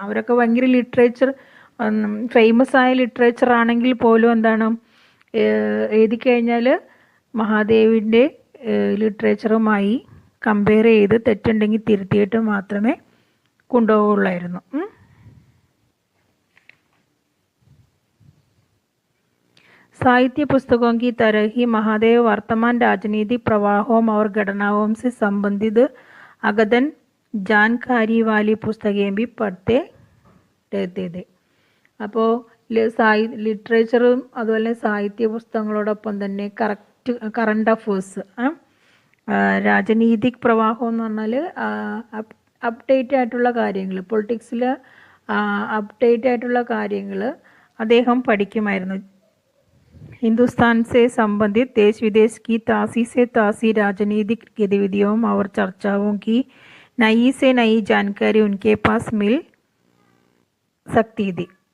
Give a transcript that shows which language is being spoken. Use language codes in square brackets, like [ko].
[ml] അവരൊക്കെ ഭയങ്കര literature, famous ആയ ലിറ്ററേച്ചർ ആണെങ്കിൽ പോലും എന്താണ് എഴുതി കഴിഞ്ഞാൽ മഹാദേവിൻ്റെ ലിറ്ററേച്ചറുമായി കമ്പയർ ചെയ്ത് തെറ്റുണ്ടെങ്കിൽ തിരുത്തിയിട്ട് മാത്രമേ കൊണ്ടുപോകുള്ളായിരുന്നു. [hi] साहित्य पुस्तकों की तरह ही महादेव वर्तमान राजनीतिक प्रवाहों और घटनाओं से संबंधित अगदन जानकारी वाली पुस्तकें भी पढ़ते रहते थे. [ml] അപ്പോൾ ലിറ്ററേച്ചറും അതുപോലെ സാഹിത്യ പുസ്തകങ്ങളോടൊപ്പം തന്നെ കറണ്ട് അഫേഴ്സ്, രാജനീതിക് പ്രവാഹം എന്ന് പറഞ്ഞാൽ അപ്ഡേറ്റ് ആയിട്ടുള്ള കാര്യങ്ങൾ, പൊളിറ്റിക്സിൽ അപ്ഡേറ്റ് ആയിട്ടുള്ള കാര്യങ്ങൾ അദ്ദേഹം പഠിക്കുമായിരുന്നു. [hi] हिंदुस्तान से संबंधित देश विदेश की ताज़ी से ताज़ी राजनीतिक गतिविधियों और चर्चाओं की नई से नई जानकारी उनके पास मिल सकती थी.